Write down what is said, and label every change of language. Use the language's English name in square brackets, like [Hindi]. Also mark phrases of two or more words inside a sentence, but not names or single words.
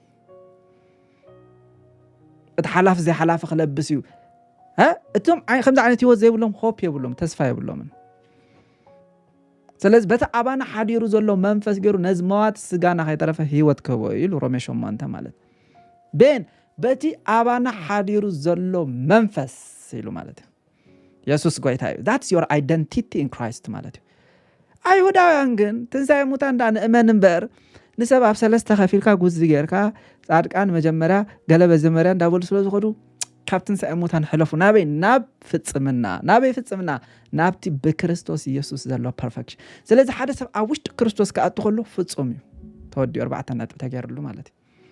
[Tigrinya] እቲ ሓላፊ ዘይሓላፊ ክለብስ እዩ እቶም ከምዚ ዓይነት ህይወት ዘይብሎም ሆፕ የብሎም ተስፋ የብሎምን ስለዚ በቲ ኣባና ሓዲሩ ዘሎ መንፈስ ገይሩ ነዚ መዋት ስጋና ከይተረፈ ህይወት ክህቦ ኢሉ ሮሜ 8 ማለት ቤን በቲ ኣባና ሓዲሩ ዘሎ መንፈስ ኢሉ ማለት እዩ ኢየሱስ ጎይታ እዩ [English] that's your identity in Christ [Tigrinya] ማለት እዩ አይሁዳውያን ግን ትንሣኤ ሙታን እንዳንእመን እምበር ንሰብ ኣብ ሰለስተ ከፊልካ ጉዝ ጌርካ ጻድቃን መጀመርያ ገለ በዘመርያ እንዳበሉ ስለ ዝኸዱ ካብ ትንሣኤ ሙታን ሕለፉ ናበይ ናብ ፍጽምና ናበይ ፍጽምና ናብቲ ብክርስቶስ ኢየሱስ ዘሎ ፐርፌክሽን ስለዚ ሓደ ሰብ ኣብ ውሽጢ ክርስቶስ ከኣቱ ከሎ ፍጹም እዩ ተወዲኡ 4 ነጥቢ ተገይሩሉ ማለት እዩ